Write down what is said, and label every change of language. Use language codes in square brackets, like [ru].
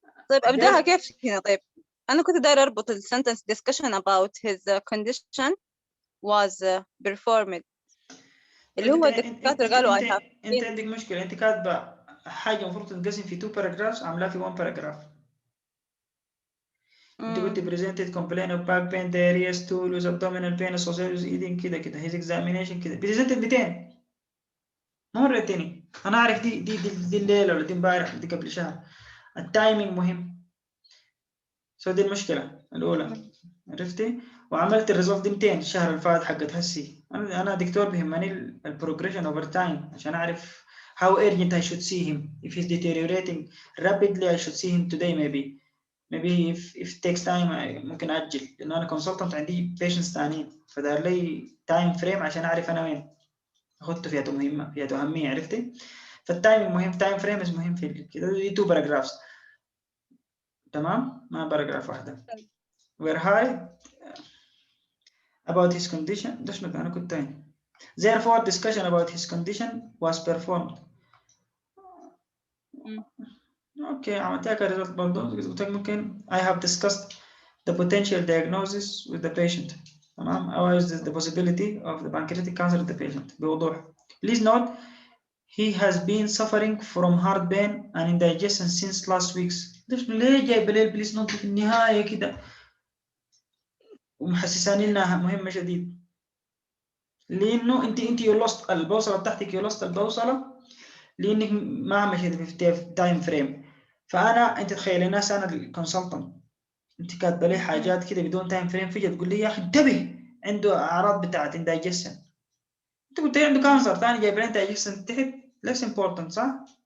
[ar] طيب ابداها كيف هنا؟ طيب انا كنت داير اربط السنتنس [en] discussion about his condition was performed [ar] اللي هو الدكاتره قالوا انت عندك مشكله، انت كاتبه حاجه المفروض تتقسم في 2 paragraphs عاملاها في 1 paragraph. انت قلت [en] presented complaint of back pain diarrhea stool with abdominal pain associated with eating كده his examination كده presented [ar] 200 مرة تاني. انا اعرف دي الليله ولا دي امبارح دي قبل شهر. التايمينج مهم. دي المشكله الاولى، عرفتي؟ وعملت الريزلت دي 200 الشهر اللي فات حقت هسي. انا دكتور بيهمني البروجريشن اوفر تايم عشان اعرف [en] how urgent I should see him. If he's deteriorating rapidly I should see him today maybe if it takes time [ar] ممكن اجل، لانه انا كونسلتنت عندي patients ثانيين، فدار لي تايم فريم عشان اعرف انا وين اخذته فيها مهمه فيها اهميه، عرفتي؟ فالتايم مهم، تايم فريمز مهم في كده. دي 2 باراجرافز تمام، ما باراجراف واحده. [en] we're high about his condition. [ar] ده شنو انا كنت تاني. [en] therefore discussion about his condition was performed. [ar] اوكي عملتها كريزلت برضه. قلت ممكن [en] I have discussed the potential diagnosis with the patient. [ar] تمام، او [en] the possibility of the pancreatic cancer in the patient [ar] بوضوح. [en] Please note he has been suffering from heartburn and indigestion since last weeks. [ar] ليه جايب لي بليز نوت في النهايه كده ومحسساني انها مهمه شديد؟ لانه انت يلصت البوصله بتاعتك، يلصت البوصله لانك ما مشيت في تايم فريم. فانا انت تخيلي ناس انا الكونسلتنت انت كاتبه لي حاجات كده بدون تايم فريم، فجاه تقول لي يا اخي انتبه عنده اعراض بتاعت اندايجيشن، انت قلت لي عنده كانسر ثاني جايب لي اندايجيشن تحت [en] less important [ar] صح؟